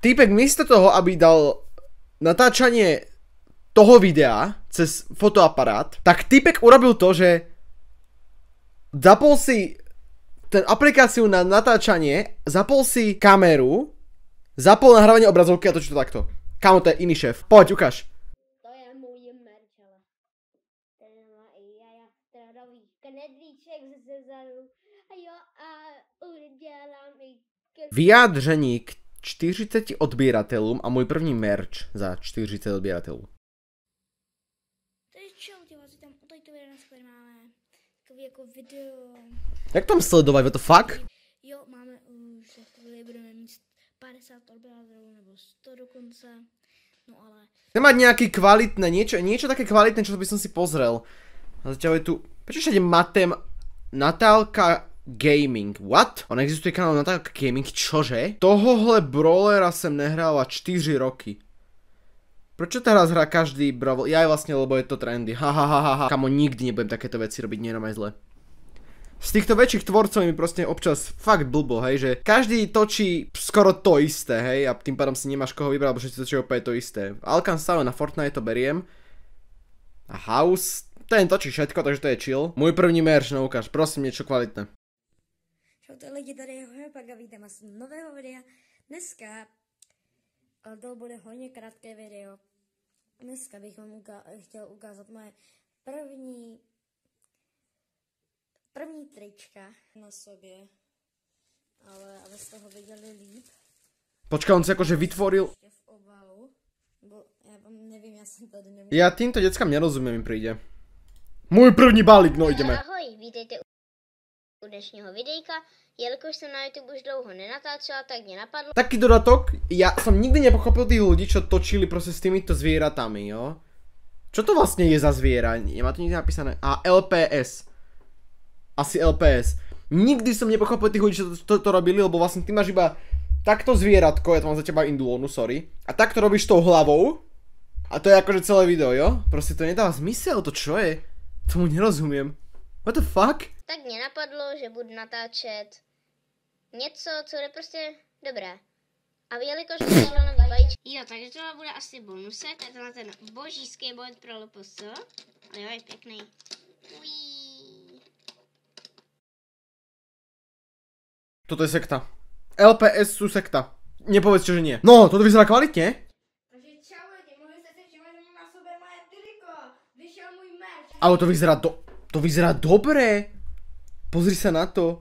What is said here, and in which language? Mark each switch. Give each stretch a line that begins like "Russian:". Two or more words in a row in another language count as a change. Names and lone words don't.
Slovak: Týpek miesto toho, aby dal natáčanie toho videa cez fotoaparát, tak týpek urobil to, že zapol si ten aplikáciu na natáčanie, zapol si kameru, zapol nahrávanie obrazovky a točí to takto. Kámo, to je iný šéf. Poď, ukáž. To je môj merch, ale ten má i jaja,
Czech: tradový knedlíček zezadu a jo a udělám i... Vyjádření k 40 odběratelům a můj první merch za 40 odběratelů.
Slovak: Takže čau, vás tam po tejto videu dneska máme takový jako video.
Czech: Jak tam sledovat,
English: what the fuck?
Czech: Jo, máme už za chvíli budeme mít 50 odběratelů nebo 100 dokonce, no ale...
Slovak: Chcem mať nejaký kvalitné, niečo také kvalitné, čo by som si pozrel. A zatiaľ je tu... Prečo všade Matem... Natálka Gaming. What? On existuje kanál Natálka Gaming, čože?
Czech: Tohohle brawlera sem nehrála 4 roky.
Slovak: Prečo teraz hrá každý brawler? Ja aj vlastne, lebo je to trendy. Hahaha. Kamo, nikdy nebudem takéto veci robiť, nie je zle. Z týchto väčších tvorcov mi proste občas fakt blbo, hej, že každý točí skoro to isté, hej, a tým pádom si nemáš koho vybrať, lebo všetci točí opäť to isté. Alkan stále na Fortnite to beriem. A House, ten točí všetko, takže to je chill. Môj první merch, no ukáž, prosím, niečo kvalitné.
Czech: Čaute lidi, tady je Hojopak a vítám vás z nového videa. Dneska to bude hodně krátké video. Dneska bych vám chtěl ukázat moje první trička na sobě, ale aby z toho viděli líp.
Slovak: Počkaj, on si akože vytvoril...
Czech: V obalu, bo já vám nevím, já jsem tady neměl.
Slovak: Ja týmto deckám nerozumiem, mi príde. Môj první balík, no ideme.
Czech: Ahoj, vítejte u dnešního videjka. Jelikož jsem na YouTube už dlouho nenatáčela, tak mě napadlo...
Slovak: Taký dodatok, ja som nikdy nepochopil tých ľudí, čo točili proste s týmito zvieratami, jo? Čo to vlastne je za zviera? Nemá to nikde napísané. A LPS. Asi LPS. Nikdy som nepochopil tých ľudí, čo to robili, lebo vlastne ty máš iba takto zvieratko, ja to mám za teba indulónu, sorry. A takto robíš tou hlavou. A to je akože celé video, jo? Proste to nedáva zmysel, to čo je? Tomu nerozumiem.
English: What the fuck?
Czech: Tak mě napadlo, že budu natáčet něco, co je prostě dobré. A jelikož mi přišel nový vajíček... Jo, takže tohle bude asi bonusek, a tenhle ten boží skateboard pro LPS. Ale jo, je pěkný. Uííí.
Slovak: Toto je sekta. LPS sú sekta. Nepovedz, že nie. No, toto vyzerá kvalitne. Takže čaute, mohli ste si všimnúť, že mám na sobe moje triko. Vyšiel môj merch. Ale to vyzerá dobre. Pozri sa na to.